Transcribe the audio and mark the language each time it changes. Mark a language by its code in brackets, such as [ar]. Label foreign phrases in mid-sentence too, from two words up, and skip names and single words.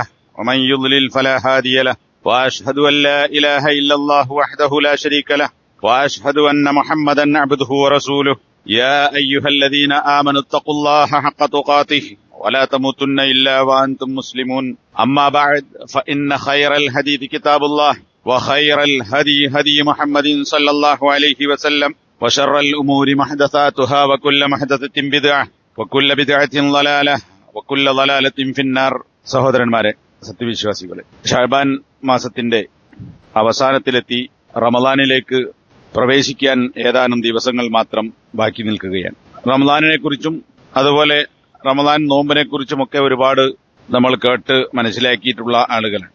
[ar] ومن يضلل فلا هادي له وأشهد أن لا إله إلا الله وحده لا شريك له وأشهد أن محمدا عبده ورسوله يا أيها الذين آمنوا اتقوا الله حق تقاته ولا تموتن إلا وأنتم مسلمون أما بعد فإن خير الحديث كتاب الله وخير الهدي هدي محمد صلى الله عليه وسلم وشر الأمور محدثاتها وكل محدثة بدعة وكل بدعة ضلالة وكل ضلالة في النار. [ml] സഹോദരന്മാരെ, സത്യവിശ്വാസികളെ, ശഅബാൻ മാസത്തിന്റെ അവസാനത്തിലെത്തി റമളാനിലേക്ക് പ്രവേശിക്കാൻ ഏതാനും ദിവസങ്ങൾ മാത്രം ബാക്കി നിൽക്കുകയാണ്. റമളാനിനെ കുറിച്ചും അതുപോലെ റമളാൻ നോമ്പിനെ കുറിച്ചുമൊക്കെ ഒരുപാട് നമ്മൾ കേട്ട് മനസ്സിലാക്കിയിട്ടുള്ള ആളുകളാണ്.